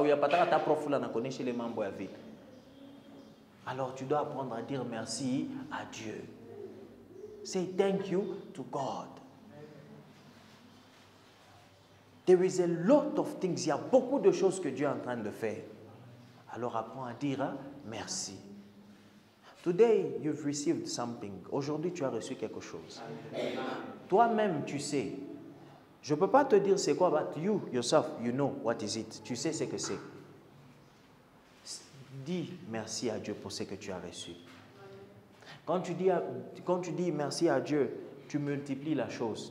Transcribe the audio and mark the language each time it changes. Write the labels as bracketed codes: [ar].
[fr] Il y a pas ta prof là, on connaît chez les membres à vite. Alors tu dois apprendre à dire merci à Dieu. [en] Say thank you to God. There is a lot of things. [fr] Il y a beaucoup de choses que Dieu est en train de faire. Alors apprends à dire merci. [en] Today you've received something. [fr] Aujourd'hui tu as reçu quelque chose. Toi-même tu sais. Je ne peux pas te dire c'est quoi, [en] but you yourself, you know what is it. [fr] Tu sais ce que c'est. Dis merci à Dieu pour ce que tu as reçu. Quand tu dis merci à Dieu, tu multiplies la chose.